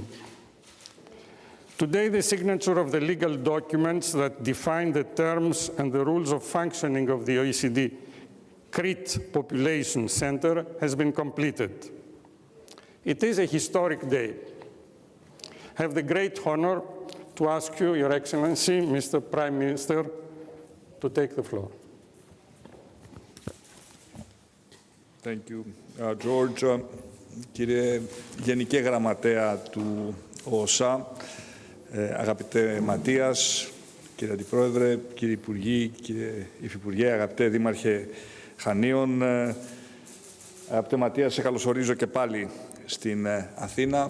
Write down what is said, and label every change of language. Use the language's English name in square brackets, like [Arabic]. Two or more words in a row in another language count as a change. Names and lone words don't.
[English] Today, the signature of the legal documents that define the terms and the rules of functioning of the OECD Crete Population Center has been completed. It is a historic day. I have the great honor to ask you, Your Excellency, Mr. Prime Minister, to take the floor. Thank you, George. [Greek] Κύριε Γενική Γραμματέα του ΟΟΣΑ, αγαπητέ Ματίας, Κύριε Αντιπρόεδρε, κύριε Υπουργοί, κύριε Υφυπουργέ, αγαπητέ Δήμαρχε Χανίων, αγαπητέ Ματία, σε καλωσορίζω και πάλι στην Αθήνα.